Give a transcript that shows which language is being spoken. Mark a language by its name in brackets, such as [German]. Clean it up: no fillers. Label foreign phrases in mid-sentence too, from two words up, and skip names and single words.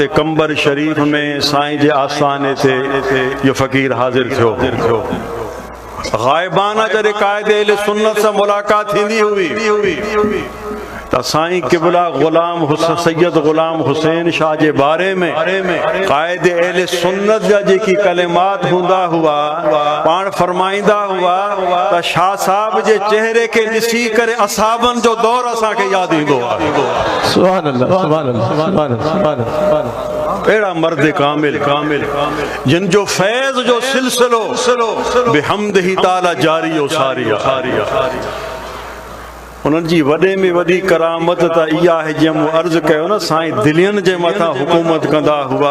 [Sindhi] कंबर शरीफ में साईं जे आस्थाने ते इहो फ़क़ीर हाज़िर थियो गायबाना जॾहिं क़ाइदे अहले सुन्नत सां मुलाक़ात थींदी हुई त साईं क़िबला ग़ुलाम सैयद ग़ुलाम हुसैन शाह जे बारे में क़ाइदे अहले सुन्नत जा जेकी कलिमात हूंदा हुआ पाण फरमाईंदा हुआ त शाह साहब जे चेहरे खे ॾिसी करे असहाबनि जो दौर असांखे यादि ईंदो आहे। [Arabic] سبحان الله، سبحان الله، سبحان الله، سبحان الله. [Sindhi] अहिड़ा मर्द कामिल जिन जो फैज़ जो सिलसिलो [Arabic] بحمده تعالى [Sindhi] जारी ओ सारी उन्हनि जी वॾे में वॾी करामत त इहा आहे जीअं मूं अर्ज़ु कयो न साईं दिलियुनि जे मथां हुकूमत कंदा हुआ।